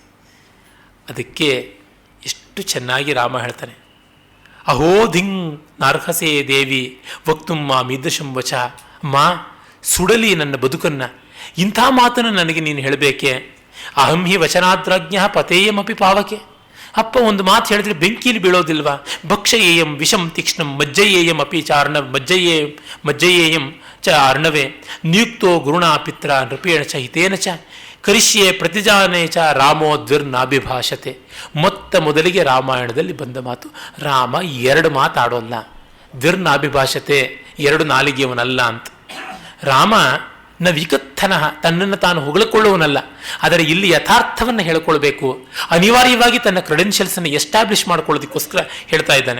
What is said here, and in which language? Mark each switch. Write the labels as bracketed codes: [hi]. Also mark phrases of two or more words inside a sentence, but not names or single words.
[kn] ಅದಕ್ಕೆ ಎಷ್ಟು ಚೆನ್ನಾಗಿ ರಾಮ ಹೇಳ್ತಾನೆ, [sa] ಅಹೋ ಧಿಂಗ್ ನಾರ್ಹಸೇ ದೇವಿ ವಕ್ತುಮ್ಮ ಮೀದೃಶಂ ವಚ. [kn] ಅಮ್ಮ, ಸುಡಲಿ ನನ್ನ ಬದುಕನ್ನು, ಇಂಥ ಮಾತನ್ನು ನನಗೆ ನೀನು ಹೇಳಬೇಕೆ? [sa] ಅಹಂ ಹಿ ವಚನಾದ್ರಾಜ್ಞ ಪತೇಯಮಪಿ ಪಾವಕೆ. [kn] ಅಪ್ಪ ಒಂದು ಮಾತು ಹೇಳಿದ್ರೆ ಬೆಂಕಿಲಿ ಬೀಳೋದಿಲ್ವಾ? [sa] ಭಕ್ಷಯೇಯಂ ವಿಷಂ ತೀಕ್ಷ್ಣಂ ಮಜ್ಜಯೇಯಂ ಅಪಿ ಚ ಮಜ್ಜಯೇಯಂ ಚ ಅರ್ಣವೇ ನಿಯುಕ್ತೋ ಗುರುಣಾ ಪಿತ್ರ ನೃಪೇಣ ಚ ಹಿತೇನ ಚ ಕರಿಷ್ಯೆ ಪ್ರತಿಜಾನೇ ಚ ರಾಮೋ ದ್ವಿರ್ನಾಭಿಭಾಷತೆ. [kn] ಮೊದಲಿಗೆ ರಾಮಾಯಣದಲ್ಲಿ ಬಂದ ಮಾತು. ರಾಮ ಎರಡು ಮಾತಾಡೋಲ್ಲ, ದ್ವಿರ್ನಾಭಿಭಾಷತೆ, ಎರಡು ನಾಲಿಗೆಯವನಲ್ಲ ಅಂತ. ರಾಮ [sa] ನ ವಿಕಥನ, [kn] ತನ್ನನ್ನು ತಾನು ಹೊಗಳಿಕೊಳ್ಳುವನಲ್ಲ. ಆದರೆ ಇಲ್ಲಿ ಯಥಾರ್ಥವನ್ನು ಹೇಳ್ಕೊಳ್ಬೇಕು, ಅನಿವಾರ್ಯವಾಗಿ ತನ್ನ ಕ್ರೆಡೆನ್ಷಿಯಲ್ಸನ್ನು ಎಸ್ಟಾಬ್ಲಿಷ್ ಮಾಡ್ಕೊಳ್ಳೋದಕ್ಕೋಸ್ಕರ ಹೇಳ್ತಾ ಇದ್ದಾನೆ.